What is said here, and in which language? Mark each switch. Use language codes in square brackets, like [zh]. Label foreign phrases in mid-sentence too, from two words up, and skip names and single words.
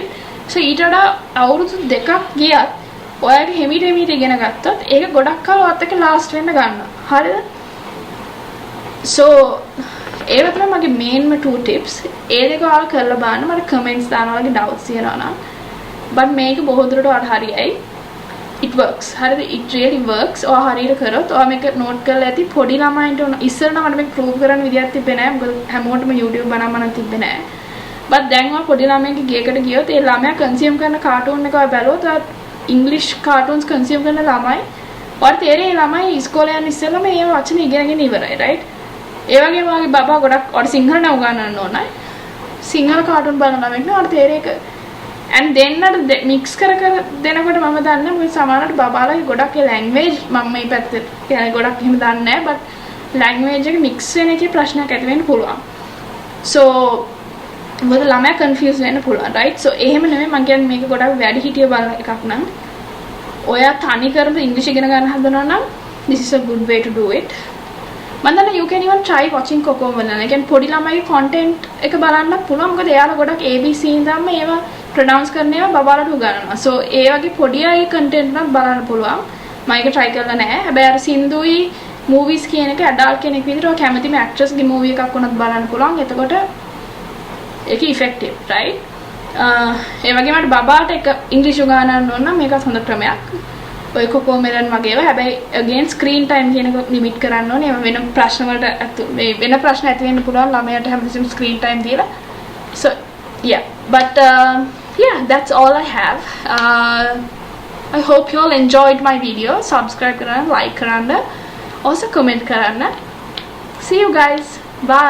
[si] so ඊට වඩා අවුරුදු 2ක් ගියත් ඔයාගේ හිමීට ඉගෙන ගත්තොත් ඒක ගොඩක් කාල ඔයත් එක්ක ලාස්ට් වෙන්න ගන්නවා. හරිද? so ඒක තමයි මගේ [en] main 2 tips. [si] ඒ දෙක ඔයාලා කරලා බලන්න. මට comments දානවා වගේ doubts තියෙනවා නම්. but මේක බොහෝ දුරට ඔයාලට හරියයි. [en] it works. හරිද? it really works. [si] ඔයා හරියට කරොත් ඔයා මේක note කරලා ඇති පොඩි ළමයින්ට ඉස්සර නම් මට මේක prove කරන්න විදියක් තිබ්බේ නැහැ. මොකද හැමෝටම YouTube බලන්න තිබ්බේ නැහැ. but දැන් ඔයා පොඩි ළමයින්ගේ ගේකට ගියොත් ඒ ළමයා consume කරන cartoon එක ඔයා බැලුවොත් [en] English cartoons [si] consume කරන ළමයි ඔයාලට තේරෙයි ළමයි ඉස්කෝලේ යන ඉස්සෙල්ලම මේ වචන ඉගෙනගෙන ඉවරයි right. ඒ වගේම ඔයාගේ බබා ගොඩක් ඔයාලට සිංහල නම් උගන්වන්න ඕනයි. සිංහල කාටුන් බලන ළමෙක් නේ මට තේරෙක and දෙන්නට මික්ස් කර දෙනකොට මම දන්නේ මොකද සමහරවිට බබාලගේ ගොඩක් ඒ ලැන්ග්වේජ් මම මේ පැත්තේ කියන්නේ ගොඩක් එහෙම දන්නේ නැහැ but ලැන්ග්වේජ් එක මික්ස් වෙන එකේ ප්‍රශ්නයක් ඇති වෙන්න පුළුවන් so මොකද ළමයා කන්ෆියුස් වෙන්න පුළුවන් [en] right so [si] එහෙම නෙමෙයි මම කියන්නේ මේක ගොඩක් වැඩි හිටිය බලන එකක් නම් ඔයා තනි කරම ඉංග්‍රීසි ඉගෙන ගන්න හදනවා නම් [en] this is a good way to do it [si] මම දන්නා [en] you can even try watching Cocomelon [si] එක කියන්නේ පොඩි ළමයිගේ content එක බලන්න පුළුවන් මොකද එයාලා ගොඩක් ABC ඉඳන්ම ඒවා ප්‍රොනවුන්ස් කරන ඒවා බබාලට උගන්වනවා so ඒ වගේ පොඩි අය content නම් බලන්න පුළුවන් මම ඒක try කරලා නැහැ හැබැයි අර සින්දුයි movies කියන එක adult කෙනෙක් විදිහට ඔය කැමතිම actress ගේ movie එකක් වුණත් බලන්න පුළුවන් එතකොට ඒක effective right ඒ වගේම මට බබාට එක ඉංග්‍රීසි උගන්වන්න ඕන නම් මේකත් හොඳ ක්‍රමයක් ඔය Cocomelon වගේ ඒවා හැබැයි again [en] screen time [si] කියන එක limit කරන්න ඕනේ ඒවා වෙන ප්‍රශ්න වලට මේ වෙන ප්‍රශ්න ඇති වෙන්න පුළුවන් ළමයාට හැමතිස්සෙම [en] screen time [si] දීලා [en] so yeah but yeah that's all I have I hope you all enjoyed my video [si] subscribe කරන්න like කරන්න also comment කරන්න [en] see you guys bye